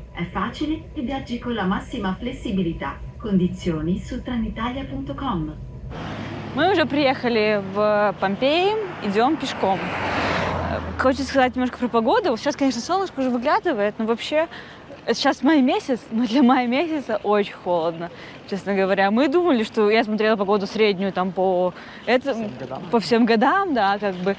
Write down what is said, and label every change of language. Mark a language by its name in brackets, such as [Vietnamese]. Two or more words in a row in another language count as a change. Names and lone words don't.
[Italian] È facile e viaggi con la massima flessibilità. Condizioni su trenitalia.com. [Russian] Мы уже приехали в Помпеи, идем пешком. Хочется сказать немножко про погоду. Сейчас, конечно, солнышко уже выглядывает, но вообще сейчас май месяц, но для мая месяца очень холодно, честно говоря. Мы думали, что я смотрела погоду среднюю там по всем годам, да, как бы.